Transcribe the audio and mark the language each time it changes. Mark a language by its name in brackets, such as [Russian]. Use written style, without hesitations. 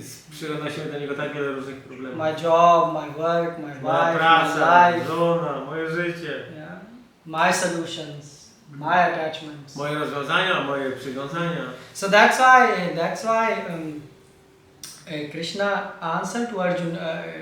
[Polish] Przynosimy do niego tak wiele różnych problemów. [English] My job, my work, my [Polish] Moja [English] wife, [Polish] praca, [English] my life. [Polish] żona, moje życie. [English] Yeah. My solutions, my attachments. [Polish] Moje rozwiązania, moje przywiązania. [English] So that's why Krishna answered to Arjuna.